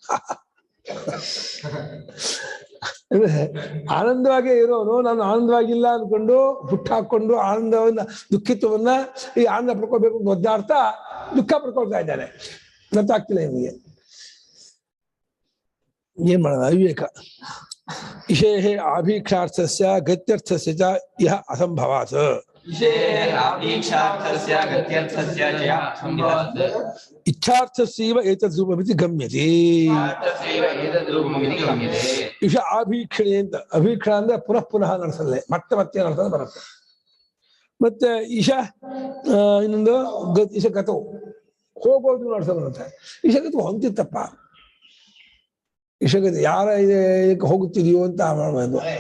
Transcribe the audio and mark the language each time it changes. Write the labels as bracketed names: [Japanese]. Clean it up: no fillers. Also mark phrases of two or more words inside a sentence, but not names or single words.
[Kannada] ಆನಂದವಾಗೇ ಇರೋನು ನಾನು ಆನಂದವಾಗಿಲ್ಲ ಅನ್ಕೊಂಡು ಹುಟ್ಟು ಹಾಕೊಂಡು ಆನಂದವನ್ನ ದುಃಖಿತ್ವವನ್ನ ಈ ಆನಂದ ಪಡ್ಕೋಬೇಕು ಅಂತ ಒದ್ದಾಡ್ತಾ ದುಃಖ ಪಡ್ಕೊಳ್ತಾ ಇದ್ದಾನೆ. ಗೊತ್ತಾಗ್ತಿಲ್ಲ ನಿಮಗೆ ಏನ್ ಮಾಡೋದು. ಅವಿವೇಕ. [Sanskrit] ವಿಷಯ ಆಭೀಕ್ಷಾರ್ಥಸ್ಯ ಗತ್ಯರ್ಥಸ್ಯ ಚ ಇಹ ಅಸಂಭವಾತ್. ಇಚ್ಛಾರ್ಥಸ್ಯೈವ ಏತದ್ ರೂಪಮಿತಿ ಗಮ್ಯತೆ. ಇಷ ಆಭೀಕ್ಷಣೆ ಅಂತ. [Kannada] ಅಭೀಕ್ಷಣ ಅಂದ್ರೆ ಪುನಃ ನಡೆಸಲ್ಲೇ, ಮತ್ತೆ ನಡೆಸಲು ಬರುತ್ತೆ. ಮತ್ತೆ ಇನ್ನೊಂದು ಇಶ ಗತವು ಹೋಗೋದು ನಡೆಸಲು ಬರುತ್ತೆ. ಇಶಗತು ಹೊಂತಿತ್ತಪ್ಪ. ಇಶಗತಿ ಯಾರ ಇದಕ್ಕೆ ಹೋಗುತ್ತಿದೆಯೋ ಅಂತ ಮಾಡಬಹುದು.